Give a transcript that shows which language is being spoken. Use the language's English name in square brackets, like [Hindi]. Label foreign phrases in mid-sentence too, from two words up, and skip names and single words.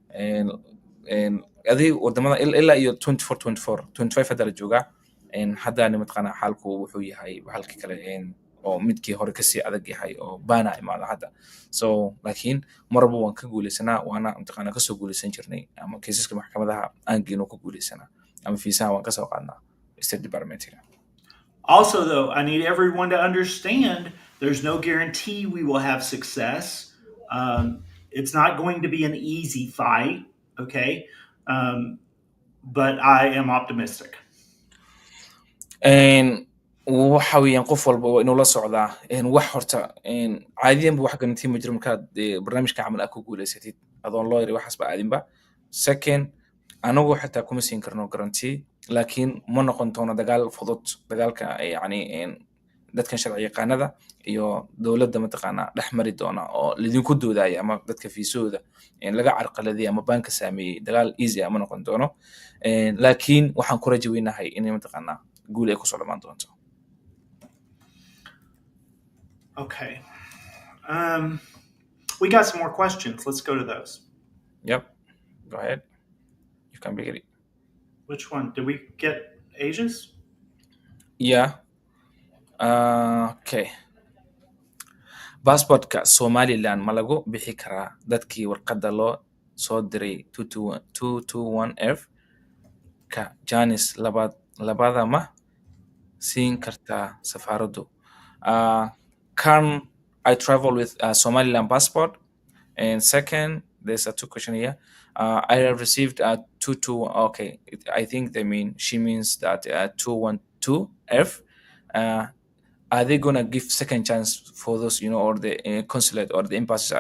[Somali] adii wadamada ilaa iyo 25 hadda la joogaa haddana mataqaanaa xaalku wuxuu yahay halkii kale oo midkii hore kasii adag yahay oo baana imaada hadda so laakiin marba waan ka guuleysanaa waana mataqaanaa kasoo guuleysan jirnay ama kiisaska maxkamadaha aan geeno ka guuleysanaa ama fiisaha waan kasoo qaadnaa [English] state departmentiga. Also, though, I need everyone to understand there's no guarantee we will have success. It's not going to be an easy fight, okay? But I am optimistic. [Somali] waxa weeyaan qof walba waa inuu la socdaa wax horta caadiyanba wax garantii ma jiro markaad barnaamijka camal aad ku guuleysatid adoon loo yiri waxaasba aadinba second anagu xitaa kuma siin karno garantii laakiin ma noqon doono dagaal fudud dagaalka yacni dadkan sharci yaqaanada iyo dowladda mataqaanaa dhex mari doona oo lidinku doodaya ama dadka fiisooda laga carqaladay ama banka saameeyey dagaal easy ama noqon doono laakiin waxaan ku rajo weynahay inay mataqaanaa guul ay kusoo dhamaan doonto. [English] Okay. We got some more questions. Let's go to those. Yep. Go ahead. You can begin it. Which one? Did we get Asia's? Yeah. Okay. [Somali] Passportka Somaliland ma lagu bixi karaa dadkii warqadda loo soo diray 221F ka Janis labada ma siin kartaa safaaraddu. [English] Can I travel with a Somaliland passport? And second, there's a two question here. I have received a 22. Okay, I think she means that 212F. Are they gonna give second chance for those, or the consulate or the embassy?